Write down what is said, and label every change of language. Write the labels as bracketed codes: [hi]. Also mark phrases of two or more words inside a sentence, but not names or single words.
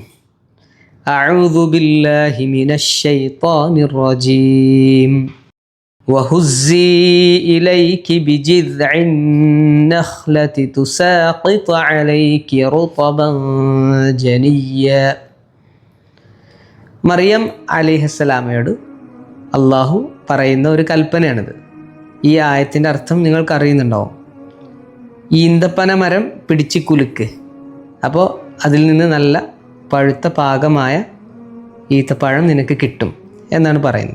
[ar] أعوذ بالله من الشيطان الرجيم. وهزي إليك بجذع النخلة تساقط عليك رطبا جنيا. [ml] മറിയം അലൈഹിസ്സലാമയോട് അള്ളാഹു പറയുന്ന ഒരു കൽപ്പനയാണിത്. ഈ ആയത്തിൻ്റെ അർത്ഥം നിങ്ങൾക്കറിയുന്നുണ്ടാവും. ഈന്തപ്പന മരം പിടിച്ച് കുലുക്ക്, അപ്പോൾ അതിൽ നിന്ന് നല്ല പഴുത്ത പാകമായ ഈത്തപ്പഴം നിനക്ക് കിട്ടും എന്നാണ് പറയുന്നത്.